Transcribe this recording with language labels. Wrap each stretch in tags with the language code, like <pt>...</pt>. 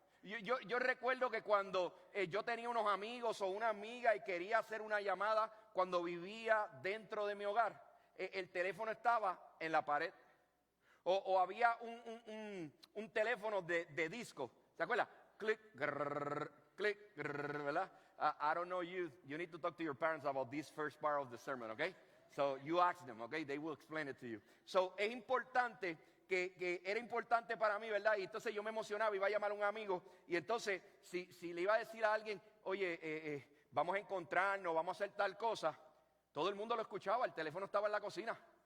<es>Yo recuerdo que cuando yo tenía unos amigos o una amiga y quería hacer una llamada cuando vivía dentro de mi hogar, el teléfono estaba en la pared. O había un teléfono de disco. ¿Se acuerda? Click, grrr, click, grrr, ¿verdad?</es> <en>I don't know you. You need to talk to your parents about this first part of the sermon, okay? So you ask them, okay? They will explain it to you.</en> <es>So es importante que era importante para mí, ¿verdad? Y entonces yo me emocionaba, iba a llamar a un amigo y entonces si le iba a decir a alguien, oye, vamos a encontrarnos, vamos a hacer tal cosa, todo el mundo lo escuchaba, el teléfono estaba en la cocina.</es>